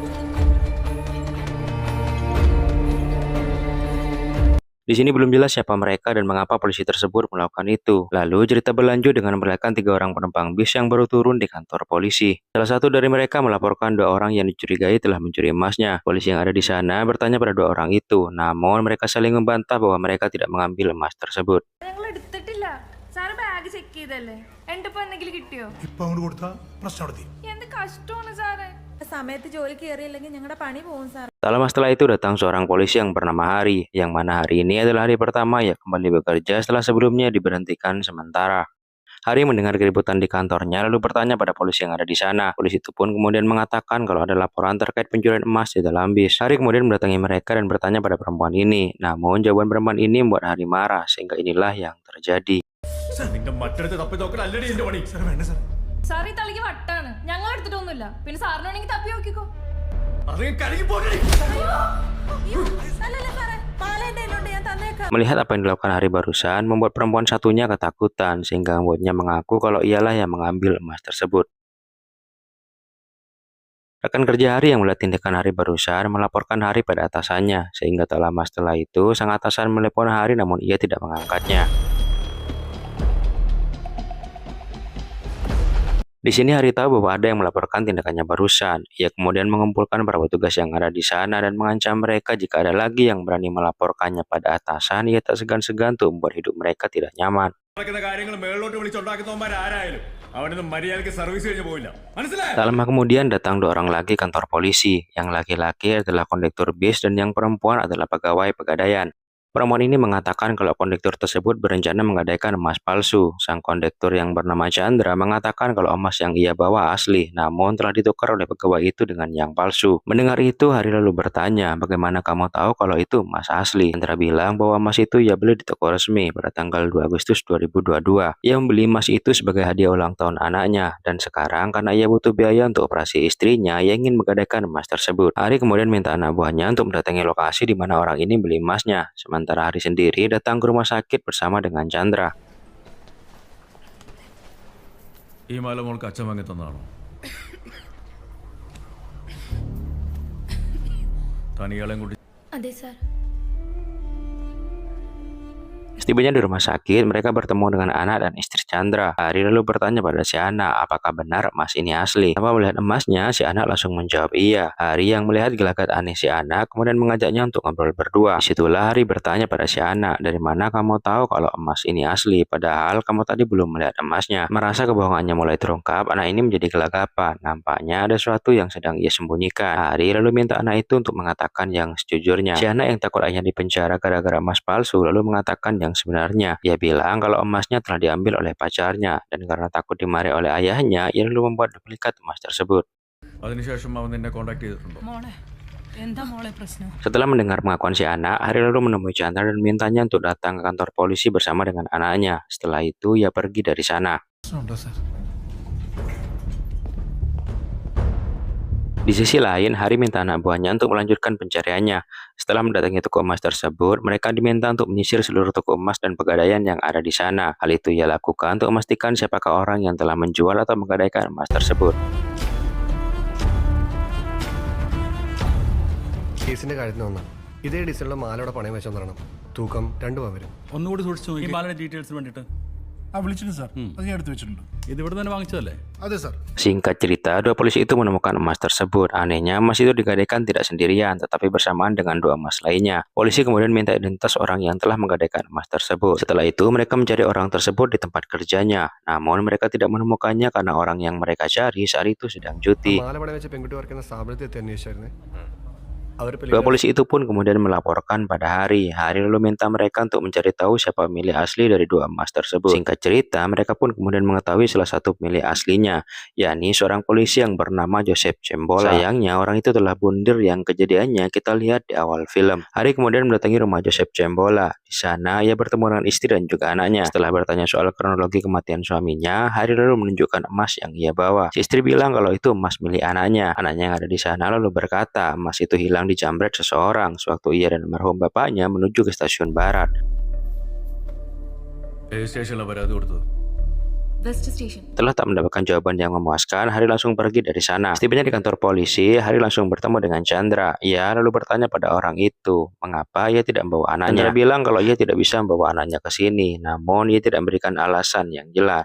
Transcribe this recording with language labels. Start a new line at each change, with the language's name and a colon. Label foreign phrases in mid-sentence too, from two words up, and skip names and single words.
Indonesian: Di sini belum jelas siapa mereka dan mengapa polisi tersebut melakukan itu. Lalu cerita berlanjut dengan memperlihatkan 3 orang penumpang bis yang baru turun di kantor polisi. Salah satu dari mereka melaporkan 2 orang yang dicurigai telah mencuri emasnya. Polisi yang ada di sana bertanya pada 2 orang itu, namun mereka saling membantah bahwa mereka tidak mengambil emas tersebut.
Malayalam: ഞങ്ങൾ എടുത്തിട്ടില്ല സാറ്
English: bag check
Malayalam: ചെയ്തല്ലേ എന്റെ ഇപ്പൊ എന്തെങ്കിലും കിട്ടിയോ ഇപ്പൊ അങ്ങോട്ട് കൊടുത്താ പ്രശ്നം നടത്തി എന്ത് കഷ്ടമാണ് സാറേ സമയത്ത് ജോലിക്ക് കയറിയില്ലെങ്കിൽ ഞങ്ങളുടെ പണി പോകും സാർ.
Indonesian: Tak lama setelah itu datang seorang polisi yang bernama Hari, yang mana hari ini adalah hari pertama ia kembali bekerja setelah sebelumnya diberhentikan sementara. Hari mendengar keributan di kantornya lalu bertanya pada polisi yang ada di sana. Polisi itu pun kemudian mengatakan kalau ada laporan terkait pencurian emas di dalam bis. Hari kemudian mendatangi mereka dan bertanya pada perempuan ini. Namun jawaban perempuan ini membuat Hari marah sehingga inilah yang terjadi.
Malayalam: നിന്റെ മറ്റടുത്ത് തപ്പി നോക്കണം അല്ലടി എന്റെ പണി. സാർ വേണ്ട സാർ സാർ ഈ തലയ്ക്ക് വട്ടാണ് ഞങ്ങൾ എടുത്തിട്ടൊന്നുമില്ല പിന്നെ സാറിനാണെങ്കിൽ തപ്പി നോക്കിക്കോ അറിയാൻ കരകി പോകണേ. അല്ലല്ല സാറേ, മാല എന്റെ കയ്യിലുണ്ട്, ഞാൻ തന്നേക്കാം.
Indonesian: Melihat apa yang dilakukan Hari barusan membuat perempuan satunya ketakutan sehingga membuatnya mengaku kalau ialah yang mengambil emas tersebut. Rekan kerja Hari yang melihat tindakan Hari barusan melaporkan Hari pada atasannya, sehingga tak lama setelah itu sang atasan menelepon Hari namun ia tidak mengangkatnya. Di sini Hari tahu bahwa ada yang melaporkan tindakannya barusan. Ia kemudian mengumpulkan para petugas yang ada di sana dan mengancam mereka jika ada lagi yang berani melaporkannya pada atasan, ia tak segan-segan untuk membuat hidup mereka tidak nyaman.
Malayalam: നടക്കുന്ന കാര്യങ്ങൾ മേളിലോട്ട് വിളിച്ചുണ്ടാക്കുന്നവന്മാർ ആരായാലും അവനൊന്നും മര്യാദയ്ക്ക് സർവീസ് കഴിഞ്ഞ് പോയില്ല. മനസ്സിലായോ?
Indonesian: Tak lama kemudian datang 2 orang lagi kantor polisi. Yang laki-laki adalah kondektur bis dan yang perempuan adalah pegawai pegadaian. Perempuan ini mengatakan kalau kondektur tersebut berencana menggadaikan emas palsu. Sang kondektur yang bernama Chandra mengatakan kalau emas yang ia bawa asli, namun telah ditukar oleh pegawai itu dengan yang palsu. Mendengar itu, Hari lalu bertanya, bagaimana kamu tahu kalau itu emas asli? Chandra bilang bahwa emas itu ia beli di toko resmi pada tanggal 2 Agustus 2022. Ia membeli emas itu sebagai hadiah ulang tahun anaknya, dan sekarang karena ia butuh biaya untuk operasi istrinya, ia ingin menggadaikan emas tersebut. Hari kemudian minta anak buahnya untuk mendatangi lokasi di mana orang ini beli emasnya. Sementara Hari sendiri datang ke rumah sakit bersama dengan Chandra.
Malayalam: ഈ മാല മോൾക്ക് അച്ഛൻ വാങ്ങി തന്നതാണോ? താൻ ഇയാളെയും കൂട്ടി അതെ സാർ
Indonesian: Setibanya di rumah sakit, mereka bertemu dengan anak dan istri Chandra. Hari lalu bertanya pada si anak, apakah benar emas ini asli? Tanpa melihat emasnya, si anak langsung menjawab iya. Hari yang melihat gelagat aneh si anak, kemudian mengajaknya untuk ngobrol berdua. Disitulah Hari bertanya pada si anak, dari mana kamu tahu kalau emas ini asli? Padahal kamu tadi belum melihat emasnya. Merasa kebohongannya mulai terungkap, anak ini menjadi gelagapan. Nampaknya ada sesuatu yang sedang ia sembunyikan. Hari lalu minta anak itu untuk mengatakan yang sejujurnya. Si anak yang takut ayahnya dipenjara gara-gara emas palsu, lalu mengatakan yang sebenarnya. Ia bilang kalau emasnya telah diambil oleh pacarnya, dan karena takut dimarahi oleh ayahnya, ia lalu membuat duplikat emas tersebut.
Malayalam: അതിനുശേഷം അവൻ നിന്നെ കോണ്ടാക്ട് ചെയ്തിട്ടുണ്ടോ? മോളെ എന്താ മോളെ പ്രശ്നം?
Indonesian: Setelah mendengar pengakuan si anak, Hari lalu menemui Chandra dan mintanya untuk datang ke kantor polisi bersama dengan anaknya. Setelah itu, ia pergi dari sana.
Malayalam: പ്രശ്നമുണ്ടോ സാർ
Indonesian: Di sisi lain, Hari minta anak buahnya untuk melanjutkan pencariannya. Setelah mendatangi toko emas tersebut, mereka diminta untuk menyisir seluruh toko emas dan pegadaian yang ada di sana. Hal itu ia lakukan untuk memastikan siapakah orang yang telah menjual atau menggadaikan emas tersebut.
Malayalam: കേസിന്റെ കാര്യത്തിന് വന്ന ഇതേ ഡിസൈനിലുള്ള മാലയുടെ പണയം വെച്ചോന്ന് പറയണം. തൂക്കം 2 പവൻ വരും. ഒന്നുകൂടി സൂക്ഷിച്ചു നോക്കി. ഈ മാലയുടെ ഡീറ്റെയിൽസിന് വേണ്ടിയിട്ട് ആ വിളിച്ചിട്ടുണ്ട് സാർ അത് ഞാൻ എടുത്ത് വെച്ചിട്ടുണ്ട് ഇത് ഇവിടെ തന്നെ വാങ്ങിച്ചതല്ലേ? അതെ സാർ
Indonesian: Singkat cerita, 2 polisi itu menemukan emas tersebut. Anehnya, emas itu digadaikan tidak sendirian, tetapi bersamaan dengan 2 emas lainnya. Polisi kemudian minta identitas orang yang telah menggadaikan emas tersebut. Setelah itu, mereka mencari orang tersebut di tempat kerjanya. Namun, mereka tidak menemukannya karena orang yang mereka cari saat itu sedang cuti.
Malayalam: മാല പണയം വെച്ച പെൺകുട്ടി വർക്ക് ചെയ്യുന്ന സ്ഥാപനത്തിൽ എത്തി അന്വേഷിച്ചായിരുന്നേ.
Indonesian: 2 polisi itu pun kemudian melaporkan pada Hari. Hari lalu minta mereka untuk mencari tahu siapa pemilik asli dari 2 emas tersebut. Singkat cerita, mereka pun kemudian mengetahui salah satu pemilik aslinya, yakni seorang polisi yang bernama Joseph Cembola. Sayangnya, orang itu telah bundir yang kejadiannya kita lihat di awal film. Hari kemudian mendatangi rumah Joseph Cembola. Di sana, ia bertemu dengan istri dan juga anaknya. Setelah bertanya soal kronologi kematian suaminya, Hari lalu menunjukkan emas yang ia bawa. Si istri bilang kalau itu emas milik anaknya. Anaknya yang ada di sana lalu berkata, emas itu hilang dijamret seseorang sewaktu ia dan almarhum bapaknya menuju ke stasiun barat.
Malayalam: ഏത് സ്റ്റേഷനിലാണ് പരാതി കൊടുത്തത്?
English: west station.
Indonesian: Setelah tak mendapatkan jawaban yang memuaskan, Hari langsung pergi dari sana. Setibanya di kantor polisi, Hari langsung bertemu dengan Chandra. Ia lalu bertanya pada orang itu, mengapa ia tidak membawa anaknya. Chandra bilang kalau ia tidak bisa membawa anaknya ke sini, namun ia tidak memberikan alasan yang jelas.